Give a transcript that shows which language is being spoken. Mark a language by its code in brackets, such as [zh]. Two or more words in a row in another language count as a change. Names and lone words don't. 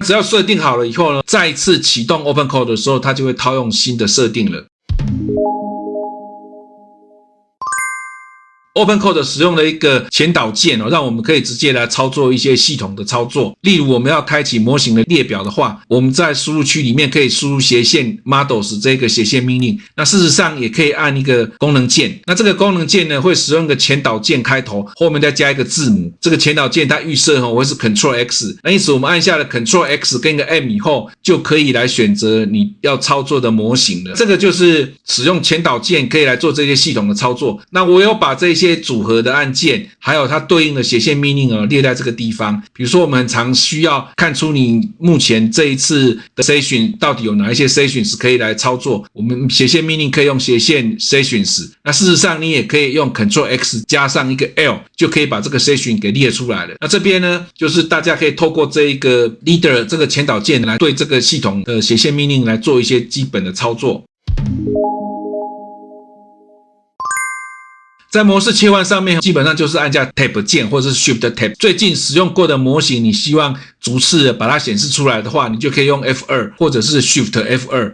[zh] 只要設定好了以後呢，再一次啟動 OpenCode 的時候，它就會套用新的設定了。OpenCode 使用了一個前導鍵讓我們可以直接來操作一些系統的操作。例如我們要開啟模型的列表的話，我們在輸入區裡面可以輸入斜線 models 這個斜線命令。那事實上也可以按一個功能鍵。那這個功能鍵呢，會使用一個前導鍵開頭，後面再加一個字母。這個前導鍵它預設會是 Ctrl X。那因此我們按下了 Ctrl X 跟一個 M 以後，就可以來選擇你要操作的模型了。這個就是使用前導鍵可以來做這些系統的操作。那我有把這些組合的按鍵還有它對應的斜線命令列在這個地方。比如說我們常需要看出你目前這一次的 session 到底有哪一些 sessions 可以來操作，我們斜線命令可以用斜線 sessions。那事實上你也可以用 Ctrl X 加上一個 L 就可以把這個 session 給列出來了。那這邊呢，就是大家可以透過這一個 leader 這個前導鍵來對這個系統的斜線命令來做一些基本的操作。在模式切換上面，基本上就是按下 Tab 鍵或者是 Shift Tab。最近使用過的模型，你希望逐次把它显示出來的話，你就可以用 F2 或者是 Shift F2。